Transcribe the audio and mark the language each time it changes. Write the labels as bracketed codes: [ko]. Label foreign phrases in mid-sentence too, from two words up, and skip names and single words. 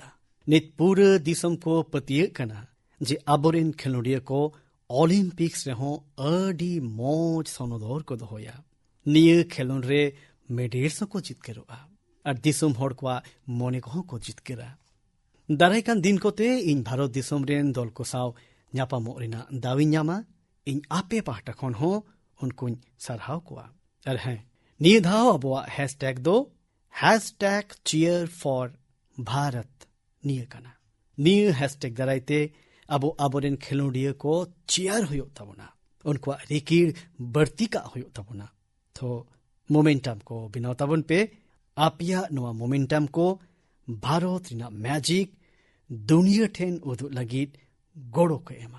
[sat] Nit pura disam ko patiye kana je aboren khelodiye ko Olympics reho adi moj sonodor ko dohoya. Niye khelon re medals ko jitkeroa. Ar disam hor kwa mone ko jitkera. Daraikan din kote in Bharat disam ren dol ko saw nyapamo rena dawi nyama in ape pahta khon ho unkuñ sarhaw kwa. Ar hain niye dhao abwa hashtag do # [en] cheer for Bharat [sat] niye kana. Niye hashtag daraite abo aboren khelodiye ko cheer hoyo tabona. Unkwa rekir barti ka hoyo tabona. To momentum ko binaw tabon pe apia noa momentum ko Bharat rina magic dunia ten udu lagit godo ko ema.